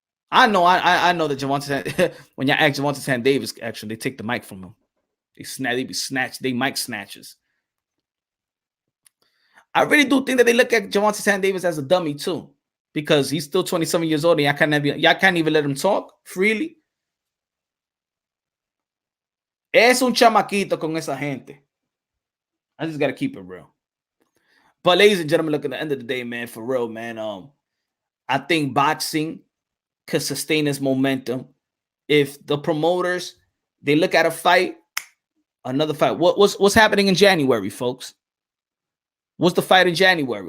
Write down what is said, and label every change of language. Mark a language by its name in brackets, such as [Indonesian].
[English] I know that Javante, when y'all ask Javante Davis, actually, they take the mic from him. They be snatched, they mic snatchers. I really do think that they look at Javante Davis as a dummy too, because he's still 27 years old and y'all can't even let him talk freely. [Spanish] Es un chamaquito con esa gente. [English] I just gotta keep it real. But ladies and gentlemen, look, at the end of the day, man, for real, man, I think boxing could sustain its momentum if the promoters, they look at a fight, another fight. What's happening in January, folks? What's the fight in January?